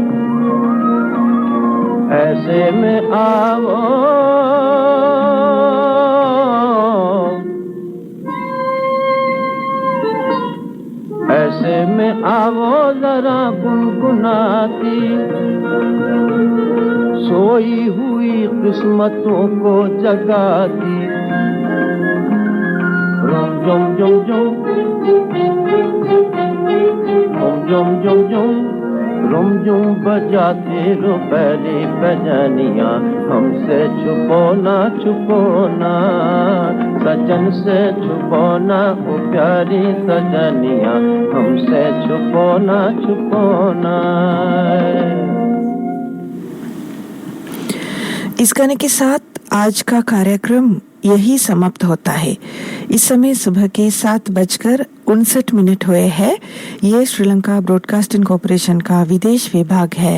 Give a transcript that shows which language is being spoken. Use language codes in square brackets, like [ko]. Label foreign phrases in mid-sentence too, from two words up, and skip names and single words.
[hi] ऐसे में आओ जरा गुनगुनाती, सोई हुई किस्मतों को जगाती। रुम जुम जुम जुम, रुम जुम बजाते रो पहली बजनिया, हमसे छुपो ना सजन से छुपो ना ओ प्यारी सजनिया, हमसे छुपो ना इस गाने के साथ आज का कार्यक्रम यही समाप्त होता है। इस समय सुबह के 7:59 हुए हैं। ये श्रीलंका ब्रॉडकास्टिंग कॉर्पोरेशन का विदेश विभाग है।